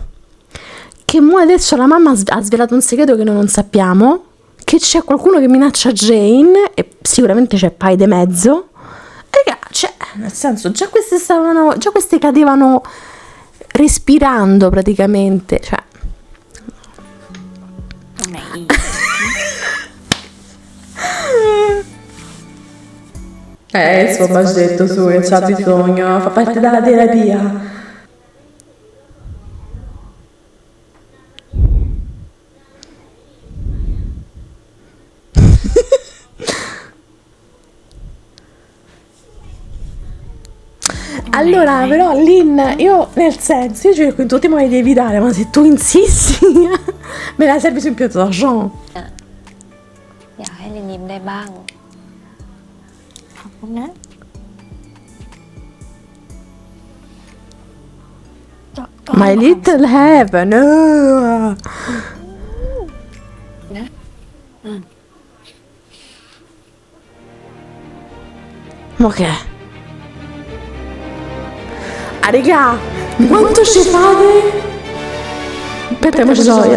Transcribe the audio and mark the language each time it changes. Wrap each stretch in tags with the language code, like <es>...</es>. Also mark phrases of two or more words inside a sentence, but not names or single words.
<it>Che mo adesso la mamma ha svelato un segreto che noi non sappiamo. Che c'è qualcuno che minaccia Jane, e sicuramente c'è Pai de mezzo. Raga, cioè, nel senso, già queste cadevano respirando praticamente, cioè.</it> <th>ตรงไหนอีก</th> <it>Il suo baggetto su che c'ha bisogno, fa parte della terapia. Allora, però Lynn, io nel senso, io cerco in tutti i modi di evitare, ma se tu insisti, me la servi su un piatto d'argent.</it> <th>อยากให้ลินยิ้มได้บ้าง ขอบคุณนะ</th> <en>My little heaven.</en> <it>Ok. Ah, regà, quanto ci fate? Aspetta, ma ci sono io.</it>